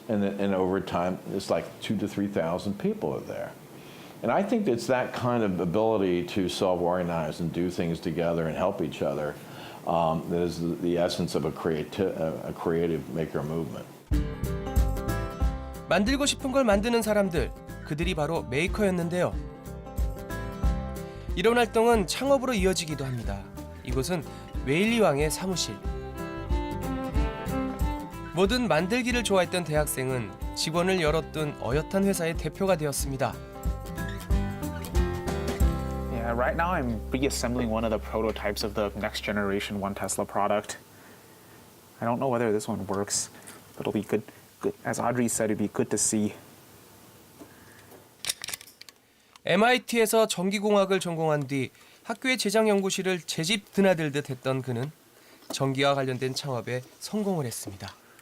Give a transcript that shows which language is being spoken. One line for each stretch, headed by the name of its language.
English: And over time, it's like 2,000 to 3,000 people are there. And I think it's that kind of ability to self-organize and do things together and help each other that is the essence of a creative maker movement.
Korean: 만들고 싶은 걸 만드는 사람들, 그들이 바로 메이커였는데요. 이런 활동은 창업으로 이어지기도 합니다. 이곳은 웨일리 왕의 사무실. 뭐든 만들기를 좋아했던 대학생은 직원을 열어둔 어엿한 회사의 대표가 되었습니다.
English: Yeah, right now I'm reassembling one of the prototypes of the next generation One Tesla product. I don't know whether this one works, but it'll be good. As Audrey said, it'd be good to see.
Korean: MIT에서 전기공학을 전공한 뒤 학교의 제작 연구실을 제집 드나들듯 했던 그는 전기와 관련된 창업에 성공을 했습니다.